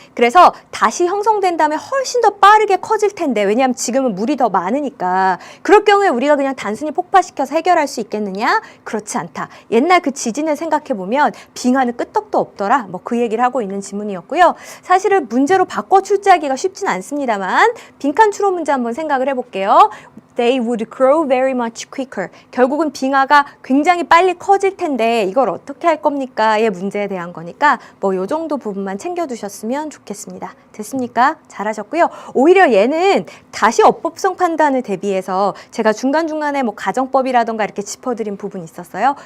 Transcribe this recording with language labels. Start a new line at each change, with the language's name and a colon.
Korean: 그래서 다시 형성된 다음에 훨씬 더 빠르게 커질 텐데, 왜냐하면 지금은 물이 더 많으니까. 그럴 경우에 우리가 그냥 단순히 폭파시켜서 해결할 수 있겠느냐? 그렇지 않다. 옛날 그 지진을 생각해보면 빙하는 끄떡도 없더라. 뭐 그 얘기를 하고 있는 지문이었고요. 사실은 문제로 바꿔 출제하기가 쉽진 않습니다만 빈칸 추론 문제 한번 생각을 해볼게요.
English: They would grow very much quicker.
Korean: 결국은 빙하가 굉장히 빨리 커질 텐데 이걸 어떻게 할 겁니까?의 문제에 대한 거니까 뭐 요 정도 부분만 챙겨두셨으면 좋겠습니다. 됐습니까? 잘하셨고요. 오히려 얘는 다시 어법성 판단을 대비해서 제가 중간중간에 뭐 가정법이라던가 이렇게 짚어드린 부분이 있었어요.